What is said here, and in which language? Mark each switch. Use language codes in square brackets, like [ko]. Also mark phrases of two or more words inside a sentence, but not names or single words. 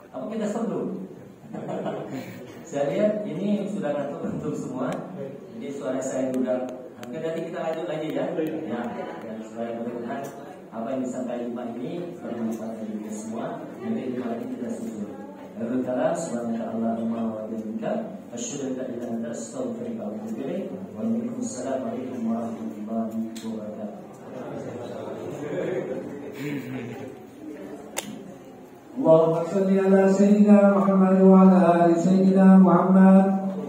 [id] Apa kita stop dulu? Saya lihat ini sudah ngantuk untuk semua. Jadi suara saya sudah hampir, nanti kita lanjut lagi ya. Ya, dan supaya mudah-mudahan apa yang disampaikan Pak ini bermanfaat bagi kita semua. Nanti lagi kita susul. Lalu kala [ar] سبحانك اللهم وبحمدك أشهد أن لا إله إلا أنت أستغفرك وأتوب إليك. وعليكم السلام ورحمة الله وبركاته. اللهم صل على سيدنا محمد وعلى آل سيدنا محمد